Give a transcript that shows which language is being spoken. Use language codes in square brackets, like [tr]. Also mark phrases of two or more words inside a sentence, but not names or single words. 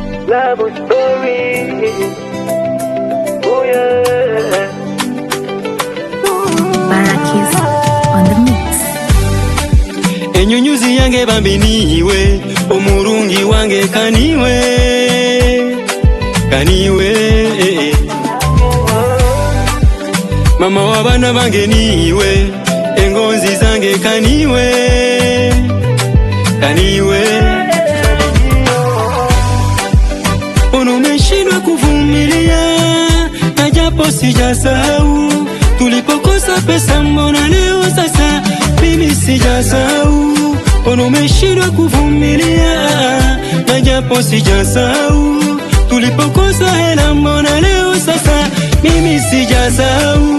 [en] love story. Oh yeah. Barakis on the mix. [ttj] Enyunyuzi yange bambiniwe, omurungi wange kaniwe, kaniwe. Mama wabana bange niwe, engonzi zange kaniwe, kaniwe. [sw] Umeshindwa kuvumilia, na japo sijasahau tulipokosa pesa, mbona leo sasa mimi sijasahau. Umeshindwa kuvumilia, na japo sijasahau tulipokosa hela, mbona leo sasa mimi sijasahau.